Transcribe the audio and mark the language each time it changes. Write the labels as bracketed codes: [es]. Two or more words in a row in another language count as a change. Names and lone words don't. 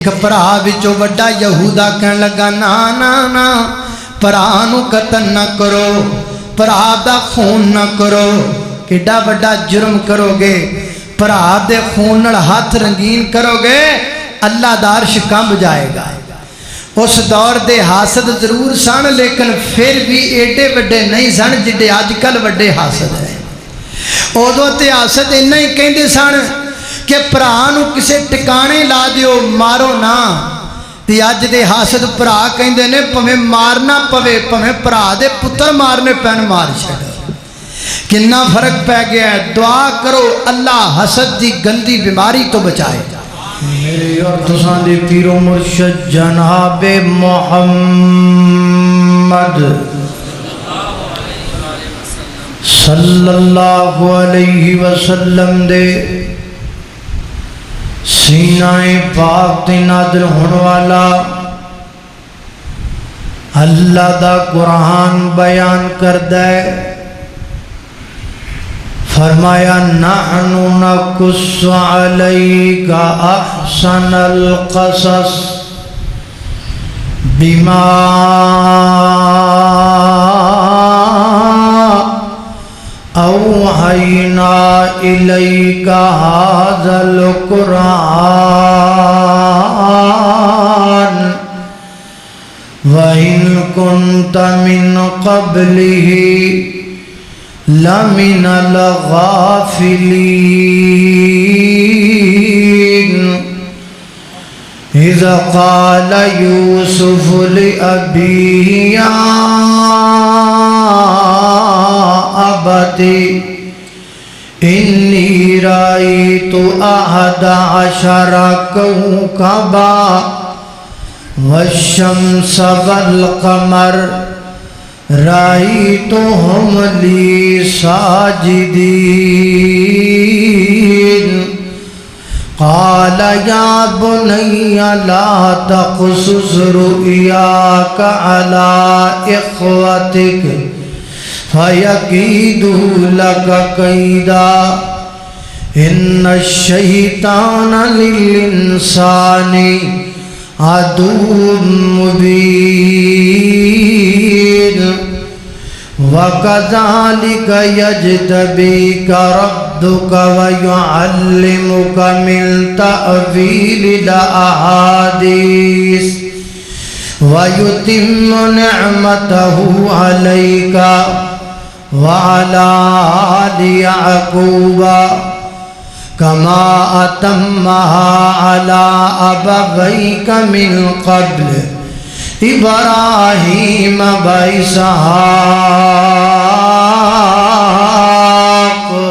[pa] ਭਰਾ ਵਿੱਚੋਂ ਵੱਡਾ ਯਹੂਦਾ ਕਹਿਣ ਲੱਗਾ ਨਾ ਨਾ ਨਾ ਭਰਾ ਨੂੰ ਕਤਲ ਨਾ ਕਰੋ, ਭਰਾ ਦਾ ਖੂਨ ਨਾ ਕਰੋ, ਕਿੱਡਾ ਵੱਡਾ ਜੁਰਮ ਕਰੋਗੇ, ਭਰਾ ਦੇ ਖੂਨ ਨਾਲ ਹੱਥ ਰੰਗੀਨ ਕਰੋਗੇ, ਅੱਲ੍ਹਾ ਦਾ ਅਰਸ਼ ਕੰਬ ਜਾਏਗਾ। ਉਸ ਦੌਰ ਦੇ ਹਾਸਦ ਜ਼ਰੂਰ ਸਨ ਲੇਕਿਨ ਫਿਰ ਭੀ ਏਡੇ ਵੱਡੇ ਨਹੀਂ ਸਨ ਜਿੱਡੇ ਅੱਜਕੱਲ੍ਹ ਵੱਡੇ ਹਾਸਦ ਹੈ। ਉਦੋਂ ਤੇ ਹਾਸਦ ਇੰਨਾ ਹੀ ਕਹਿਤੇ ਸਨ ਕਿ ਭਰਾ ਨੂੰ ਕਿਸੇ ਟਿਕਾਣੇ ਲਾ ਦਿਓ, ਮਾਰੋ ਨਾ। ਤੇ ਅੱਜ ਦੇ ਹਾਸਦ ਭਰਾ ਕਹਿੰਦੇ ਨੇ ਭਾਵੇਂ ਮਾਰਨਾ ਪਵੇ, ਭਾਵੇਂ ਭਰਾ ਦੇ ਪੁੱਤਰ ਮਾਰਨੇ ਪੈਣ ਮਾਰ ਛੱਡੋ। ਕਿੰਨਾ ਫ਼ਰਕ ਪੈ ਗਿਆ ਹੈ। ਦੁਆ ਕਰੋ ਅੱਲ੍ਹਾ ਹਸਦ ਕੀ ਗੰਦੀ ਬੀਮਾਰੀ ਤੋ ਬਚਾਏ। ਮੇਰੇ ਔਰ ਤੁਸਾਂ ਦੇ ਪੀਰੋ ਮੁਰਸ਼ਦ ਜਨਾਬੇ ਮੋਹੰਮਦ [ar] صلى الله عليه وسلم [pa] ਦੇ ਸੀਨਾਏ ਪਾਕ ਤੇ ਨਾਜ਼ਿਲ ਹੋਣ ਵਾਲਾ ਅੱਲ੍ਹਾ ਦਾ ਕੁਰਾਨ ਬਯਾਨ ਕਰਦਾ ਹੈ। [ar] فرمایا نحن نقص عليك أحسن القصص بما أوحينا إليك هذا القرآن وإن كنت من قبله لمن الغافلين إذ قال يوسف لأبيه يا أبت إني رأيت أحد عشر كوكبا والشمس والقمر رأيتهم لي ساجدين قال يا بني لا تقصص رؤياك على إخوتك فيكيدوا لك كيدا إن الشيطان للإنسان عدو مبين وكذلك يجتبيك ربك ويعلمك من تأويل الأحاديث ويتم نعمته عليك وعلى آل يعقوب كما أتمها على أبويك من قبل إبراهيم وإسحاق.